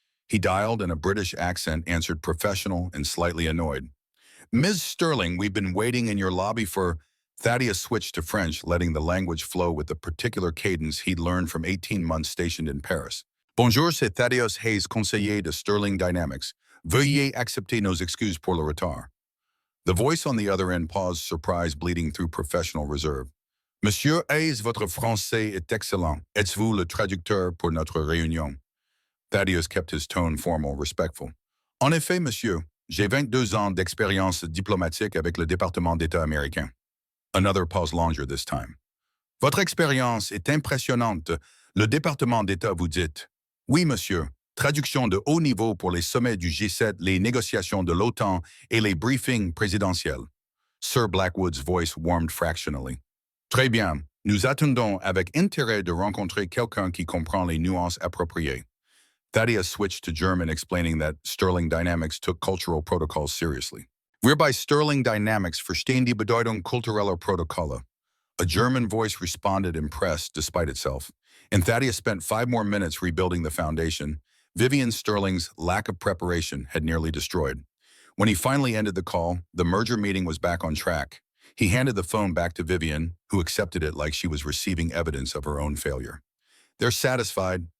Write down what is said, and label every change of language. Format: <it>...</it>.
<en>He dialed, and a British accent answered, professional and slightly annoyed. Ms. Sterling, we've been waiting in your lobby for... Thaddeus switched to French, letting the language flow with the particular cadence he'd learned from 18 months stationed in Paris.</en> <fr>Bonjour, c'est Thaddeus Hayes, conseiller de Sterling Dynamics. Veuillez accepter nos excuses pour le retard.</fr> <en>The voice on the other end paused, surprise bleeding through professional reserve.</en> <fr>Monsieur Hayes, votre français est excellent. Êtes-vous le traducteur pour notre réunion?</fr> <en>Thaddeus kept his tone formal, respectful.</en> <fr>En effet, monsieur, j'ai 22 ans d'expérience diplomatique avec le département d'État américain.</fr> <en>Another pause longer this time.</en> <fr>Votre expérience est impressionnante. Le département d'État, vous dites. Oui, monsieur. Traduction de haut niveau pour les sommets du G7, les négociations de l'OTAN et les briefings présidentiels.</fr> <en>Sir Blackwood's voice warmed fractionally.</en> <fr>Très bien. Nous attendons avec intérêt de rencontrer quelqu'un qui comprend les nuances appropriées.</fr> <en>Thaddeus switched to German, explaining that Sterling Dynamics took cultural protocols seriously.</en> <de>Wir bei Sterling Dynamics verstehen die Bedeutung kultureller Protokolle.</de> <en>A German voice responded, impressed despite itself, and Thaddeus spent 5 more minutes rebuilding the foundation. Vivian Sterling's lack of preparation had nearly destroyed. When he finally ended the call, the merger meeting was back on track. He handed the phone back to Vivian, who accepted it like she was receiving evidence of her own failure. They're satisfied.</en>